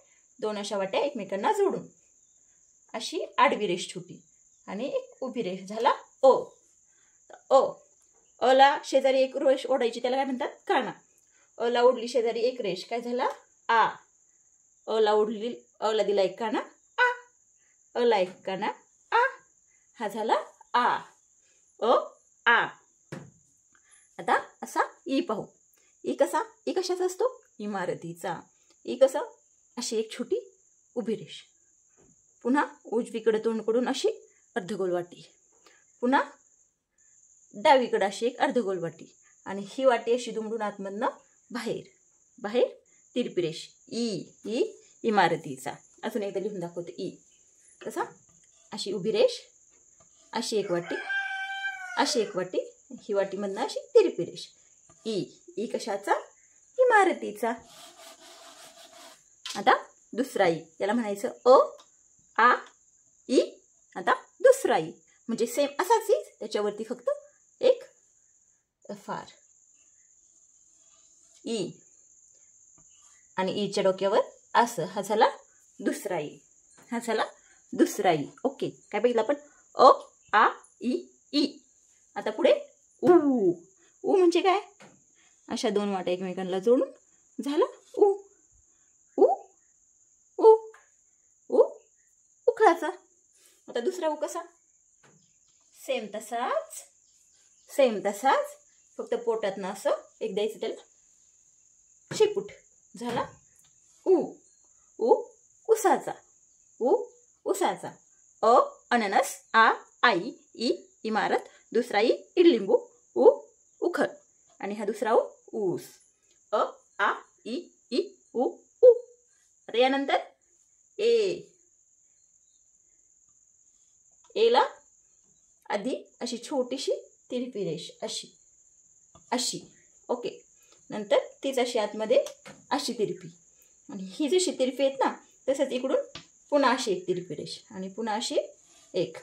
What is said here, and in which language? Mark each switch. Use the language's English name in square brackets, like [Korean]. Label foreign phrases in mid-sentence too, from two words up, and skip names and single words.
[Marathi] 2 अशा वाट्या एकमेकांना जोडून अशी आडवी रेष छोटी आणि एक उभी रेष. झाला अ ला शेजारी एक रेष ओढायची, त्याला काय म्हणतात? काना. अ ला ओढली शेजारी एक रेष. काय झाला? आ. अ ला ओढली, अ ला दिला एक काना, आ. अ ला एक काना, आ. हा झाला आ. आ. आता असा इ पाहू. इ कसा? इ कशाचा असतो? इमारतीचा. इ कसा? अशी एक छोटी उभी रेष. पुन्हा उजवीकडे तोंड करून अशी अर्धगोल वाटी. पुन्हा डावीकडे अशी एक अर्धगोल वाटी आणि ही वाटी अशी दुमडून आतमधनं बाहेर तिरपी रेष. इ इमारतीचा. अजून एकदा लिहून दाखवते. इ कसा? अशी उभी रेष, अशी एक वाटी, अशी एक वाटी, ही वाटीमधनं अशी तिरपी रेष. इ कशाचा? इमारतीचा. आता दुसरा इ. याला म्हणायचं अ आ इ. आता दुसरा इ म्हणजे सेम असाच इ, त्याच्यावरती फक्त एक फार. इ आणि ईच्या डोक्यावर असं. हा झाला दुसरा इ. हा झाला दुसरा इ. ओके, काय बघितलं आपण? अ आ इ. आता पुढे उ म्हणजे काय? अशा 2 वाट्या एकमेकांना जोडून झाला उ. उखळाचा. आता दुसरा उ कसा? सेम तसाच फक्त पोटातनं असं एक द्यायचं त्याला शेपूट. झाला उ उसाचा. उसाचा. अ अननस, आ आई, इ इमारत, दुसरा इ इडलिंबू, उखळ आणि हा दुसरा ऊस. अ आ इ उ. आता यानंतर एला आधी अशी छोटीशी तिरपी रेष अशी. ओके, नंतर तीच अशी आतमध्ये अशी तिरपी आणि ही जशी तिरपी आहेत ना तसंच इकडून पुन्हा अशी एक तिरपी रेष आणि पुन्हा अशी एक.